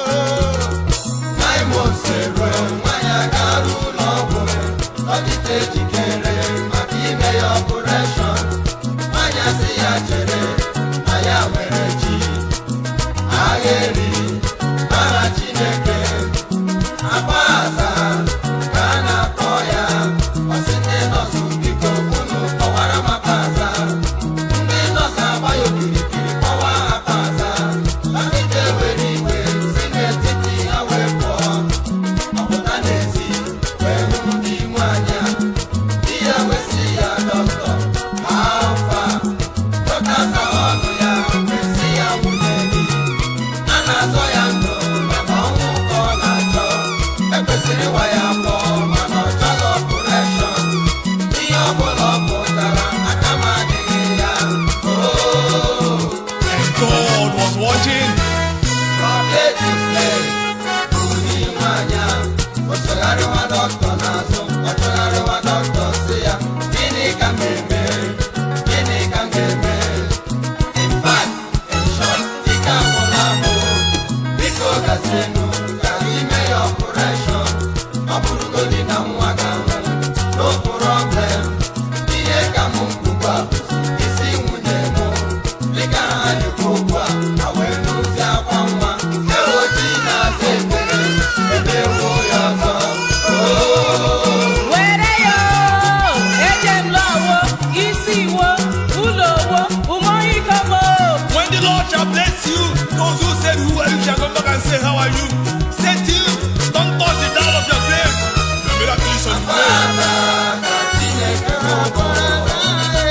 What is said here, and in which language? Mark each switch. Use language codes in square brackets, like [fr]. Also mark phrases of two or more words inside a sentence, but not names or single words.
[en] Nine months ago, [ig] nwa ya gara ụlọ ọgwụ. Ọ dịka ejikere maka ime ya operation. Nwaanyị asị ya chere, na ya nwere chi. Agha eri, mara Chineke. Akwa aza, ka a na-akpọ ya. Ọ sị ndị nọọsụ, biko, unu kpọwara m akwa aza. Ndị nọọsụ agba ya okirikiri, kpọwa akwa aza. Dọkịta ewere iwe, si n'etiti ha wee pụọ. Ọ pụta n'ezi, wee hụ di nwaanyị a. Di ya wee sị ya, [en] "Doctor, how far?" [ig] Doctor sị ọnụ ya, wee sị ya, "Nwunye gị, a na-azọ ya ndụ maka ọnwụ ka ọ na-achọ. Ekwesịrị ịwa ya afọ, mana ọ chọrọ operation. Ihe ọ bụla ọ pụtara, aka m adịghị ya." [en] Oh. And God was watching. From ages past, [ig] onye nwaanyị a, ọ chọgharịwa dọkịta n'azụ, ọ chọgharịwa dọkịta sị ya, "Gịnị ka m ga-eme? Gịnị ka m ga-eme?" [en] In fact, in short, [ig] ike agwụla m o. Biko gazienụ ka ime ya operation. Ọ bụrụgodị na nwa ga-anwụ, [en] no problem. [ig] Ihe ka m kwukwa bụ isi nwunye m. Dịka ha na-ekwu okwu a, ha wee nụzie akwa nwa. Ewo ji na-aza ekpere, ebe ewo ya ọzọ. Oh. Were ya o, eje m lụọ wo, isi wo, ụlọ wo, ụmụ ike m o. [en] When the Lord shall bless you, those who say, "Who are you?" shall come back and say, "How are you?" Say to you, "Don't touch the dial of your grave." Your miracle is on the way. [ig] Akwaza ka Chineke m bụ. Akwaza